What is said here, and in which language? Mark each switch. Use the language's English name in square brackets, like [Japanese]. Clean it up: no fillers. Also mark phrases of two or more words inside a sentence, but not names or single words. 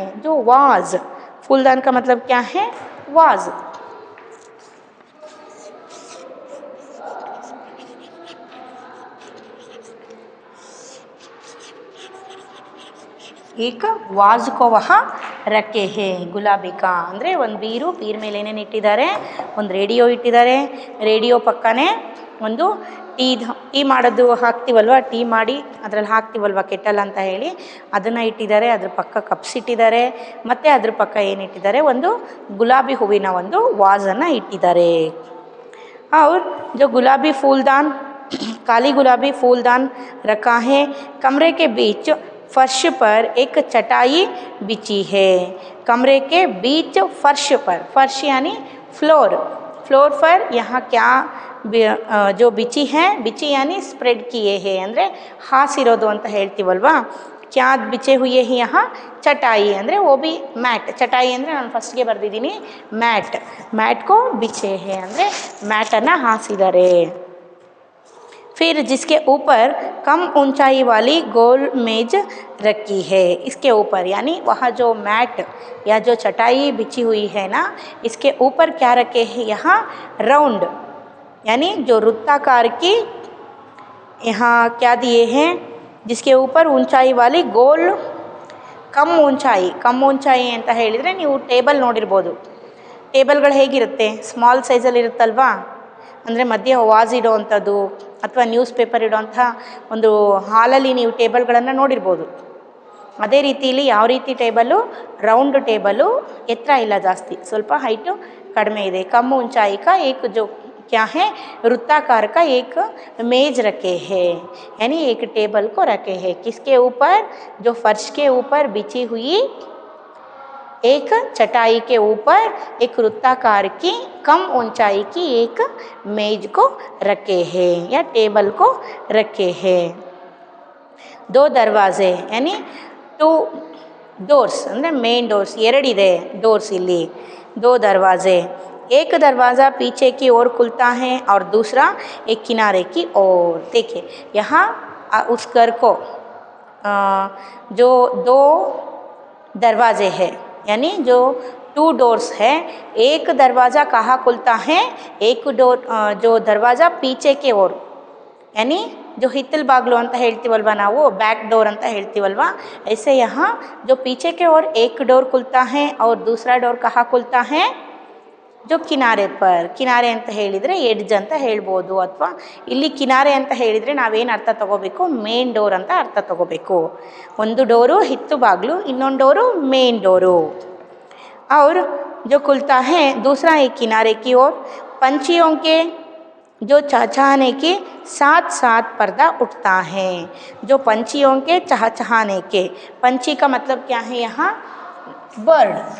[Hindi] जो वाज, फूलदान का मतलब क्या है? वाज। एक ವಾಜ್ को वहाँ रखे हैं ಗುಲಾಬಿ का, [Kannada] ಅಂದರೆ ಒಂದು ಬೀರು, ಬೀರ್ ಮೇಲೆ ಏನೇನು ಇಟ್ಟಿದ್ದಾರೆ? ಒಂದು ರೇಡಿಯೋ ಇಟ್ಟಿದ್ದಾರೆ, ರೇಡಿಯೋ ಪಕ್ಕನೇ ಒಂದು ಟೀ ಮಾಡೋದು ಹಾಕ್ತೀವಲ್ವ, ಟೀ ಮಾಡಿ ಅದರಲ್ಲಿ ಹಾಕ್ತೀವಲ್ವ ಕೆಟಲ್ ಅಂತ ಹೇಳಿ, ಅದನ್ನು ಇಟ್ಟಿದ್ದಾರೆ। ಅದ್ರ ಪಕ್ಕ ಕಪ್ಸ್ ಇಟ್ಟಿದ್ದಾರೆ, ಮತ್ತು ಅದ್ರ ಪಕ್ಕ ಏನಿಟ್ಟಿದ್ದಾರೆ? ಒಂದು ಗುಲಾಬಿ ಹೂವಿನ ಒಂದು ವಾಸನ್ನು ಇಟ್ಟಿದ್ದಾರೆ। [Hindi] और जो गुलाबी फूलदान, काली गुलाबी फूलदान रखा है। कमरे के बीच फर्श पर एक चटाई बिछी है। कमरे के बीच फर्श पर, फर्श यानी फ्लोर, फ्लोर पर यहाँ क्या जो बिछी है? बिछी यानी स्प्रेड किए हैं, [Kannada] ಅಂದರೆ ಹಾಸಿರೋದು ಅಂತ ಹೇಳ್ತೀವಲ್ವಾ। [Hindi] क्या बिछे हुए हैं? यहाँ चटाई, ಅಂದರೆ वो भी मैट। [Kannada] चटाई ಅಂದರೆ ನಾನು ಫಸ್ಟ್ಗೆ ಬರೆದಿದ್ದೀನಿ [Hindi] मैट, मैट को बिछे हैं [Kannada] ಅಂದರೆ मैटನ್ನು ಹಾಸಿದ್ದಾರೆ। [Hindi] फिर जिसके ऊपर कम ऊंचाई वाली गोल मेज रखी है, इसके ऊपर यानी वहाँ जो मैट या जो चटाई बिछी हुई है ना, इसके ऊपर क्या रखे हैं? यहाँ राउंड यानी जो वृत्ताकार की यहाँ क्या दिए हैं? जिसके ऊपर ऊंचाई वाली गोल, कम ऊंचाई, कम ऊंचाई [Kannada] ಅಂತ ಹೇಳಿದರೆ ನೀವು ಟೇಬಲ್ ನೋಡಿರ್ಬೋದು। ಟೇಬಲ್ಗಳು ಹೇಗಿರುತ್ತೆ? ಸ್ಮಾಲ್ ಸೈಜಲ್ಲಿ ಇರುತ್ತಲ್ವಾ, ಅಂದರೆ ಮಧ್ಯೆ ವಾಸ್ ಇಡೋವಂಥದ್ದು ಅಥವಾ [English] news paper [Kannada] ಇಡೋವಂಥ ಒಂದು ಹಾಲಲ್ಲಿ ನೀವು ಟೇಬಲ್ಗಳನ್ನು ನೋಡಿರ್ಬೋದು। ಅದೇ ರೀತಿಯಲ್ಲಿ ಯಾವ ರೀತಿ ಟೇಬಲು? [English] round table, [Kannada] ಎತ್ತರ ಇಲ್ಲ ಜಾಸ್ತಿ, ಸ್ವಲ್ಪ ಹೈಟು ಕಡಿಮೆ ಇದೆ। [Hindi] ಕಮ್ ऊंचाई का एक जो क्या है? वृत्ताकार का एक मेज रखे हैं, यानी एक टेबल को रखे हैं। किसके ऊपर? जो फर्श के ऊपर बिछी हुई एक चटाई के ऊपर एक वृत्ताकार की कम ऊंचाई की एक मेज को रखे हैं या टेबल को रखे हैं। दो दरवाजे यानी [English] two doors [Kannada] ಅಂದರೆ ಮೇನ್ डोर्स ಎರಡಿದೆ डोर्स ಇಲ್ಲಿ [Hindi] दो दरवाजे, एक दरवाज़ा पीछे की ओर खुलता है और दूसरा एक किनारे की ओर। देखिए यहाँ उस घर को जो दो दरवाजे हैं यानी जो [English] two doors [Hindi] है, एक दरवाज़ा कहाँ खुलता है, एक डोर जो दरवाज़ा पीछे के ओर यानी जो [Kannada] ಹಿತ್ತಲು ಬಾಗಿಲು ಅಂತ ಹೇಳ್ತೀವಲ್ವಾ ನಾವು [English] back door [Kannada] ಅಂತ ಹೇಳ್ತೀವಲ್ವಾ, [Hindi] ऐसे यहाँ जो पीछे के ओर एक डोर खुलता है और दूसरा डोर कहाँ खुलता है, जो किनारे पर। [Kannada] किनारे ಅಂತ ಹೇಳಿದರೆ ಎಡ್ಜ್ ಅಂತ ಹೇಳ್ಬೋದು, ಅಥವಾ ಇಲ್ಲಿ ಕಿನಾರೆ ಅಂತ ಹೇಳಿದರೆ ನಾವೇನು ಅರ್ಥ ತಗೋಬೇಕು, [English] main door [Kannada] ಅಂತ ಅರ್ಥ ತಗೋಬೇಕು। ಒಂದು ಡೋರು ಹಿತ್ತು ಬಾಗಿಲು, ಇನ್ನೊಂದು ಡೋರು [English] main door. [Hindi] और जो खुलता है दूसरा एक किनारे की ओर। पंछियों के जो चहचहाने के साथ साथ पर्दा उठता है। जो पंछियों के चहचहाने के, पंछी का मतलब क्या है यहाँ, बर्ड।